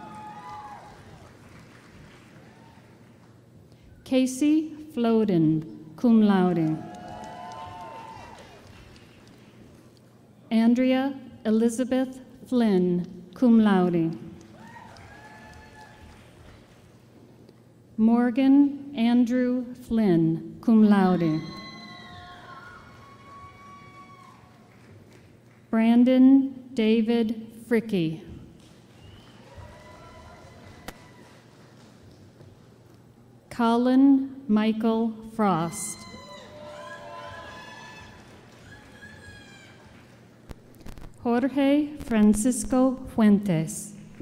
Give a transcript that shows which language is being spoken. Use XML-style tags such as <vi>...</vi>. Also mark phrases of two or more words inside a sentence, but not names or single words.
<en>Casey Floden,</en> <la>cum laude.</la> <en>Andrea Elizabeth Flynn,</en> <la>cum laude.</la> <en>Morgan Andrew Flynn,</en> <la>cum laude.</la> <en>Brandon David Fricke. Colin Michael Frost. Jorge Francisco Fuentes.</en>